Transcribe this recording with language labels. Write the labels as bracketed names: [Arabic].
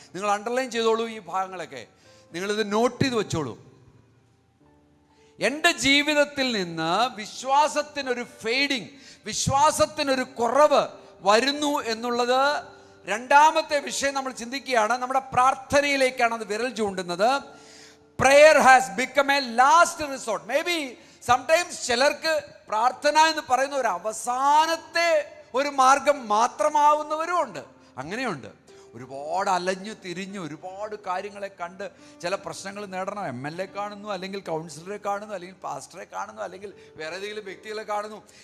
[Malayalam] നിങ്ങൾ അണ്ടർലൈൻ ചെയ്തോളൂ ഈ ഭാഗങ്ങളൊക്കെ, നിങ്ങളിത് നോട്ട് ചെയ്ത് വെച്ചോളൂ. എൻ്റെ ജീവിതത്തിൽ നിന്ന് വിശ്വാസത്തിനൊരു ഫെയ്ഡിങ്, വിശ്വാസത്തിനൊരു കുറവ് വരുന്നു എന്നുള്ളത് രണ്ടാമത്തെ വിഷയം നമ്മൾ ചിന്തിക്കുകയാണ്. നമ്മുടെ പ്രാർത്ഥനയിലേക്കാണ് അത് വിരൽ ചൂണ്ടുന്നത്. [English] Prayer has become a last resort. Maybe sometimes [Malayalam] ചിലർക്ക് പ്രാർത്ഥന എന്ന് പറയുന്ന ഒരു അവസാനത്തെ ഒരു മാർഗം മാത്രമാവുന്നവരും ഉണ്ട്. അങ്ങനെയുണ്ട്. ഒരുപാട് അലഞ്ഞു തിരിഞ്ഞ് ഒരുപാട് കാര്യങ്ങളെ കണ്ട് ചില പ്രശ്നങ്ങൾ നേടണം. MLA കാണുന്നു, അല്ലെങ്കിൽ കൗൺസിലറെ കാണുന്നു, അല്ലെങ്കിൽ പാസ്റ്ററെ കാണുന്നു, അല്ലെങ്കിൽ വേറെ ഏതെങ്കിലും വ്യക്തികളെ കാണുന്നു.